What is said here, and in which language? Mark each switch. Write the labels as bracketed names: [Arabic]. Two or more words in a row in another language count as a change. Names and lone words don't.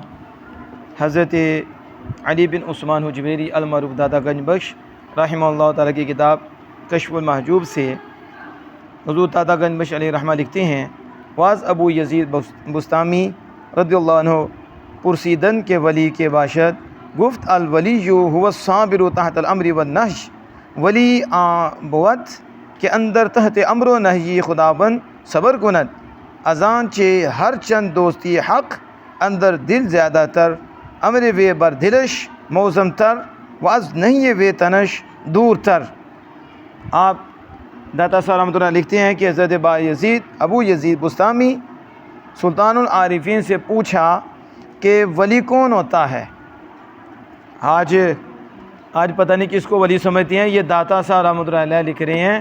[Urdu] حضرت علی بن عثمان حجویری المعروف داتا گنج بخش [Arabic] رحمہ اللہ تعالیٰ [Urdu] کی کتاب کشف المحجوب سے حضور داتا گنج بخش علیہ رحمہ لکھتے ہیں، [Persian] واز ابو یزید بستامی [Arabic] رضی اللہ عنہ [Persian] پرسیدن کے ولی کے باشد گفت [Arabic] الولی هو الصابر تحت الامر والنہی، [Persian] ولی بود کے اندر تحت امر و نہی خداوند صبر کند، ازان چے ہر چند دوستی حق اندر دل زیادہ تر، امر وے بر دلش موزم تر، واز نہیں وے تنش دور تر۔ [Urdu] آپ داتا صاحب [Arabic] رحمۃ اللہ [Urdu] لکھتے ہیں کہ حضرت ابو یزید بستامی سلطان العارفین سے پوچھا کہ ولی کون ہوتا ہے۔ آج پتہ نہیں کس کو ولی سمجھتے ہیں، یہ داتا صاحب [Arabic] رحمۃ اللہ علیہ [Urdu] لکھ رہے ہیں۔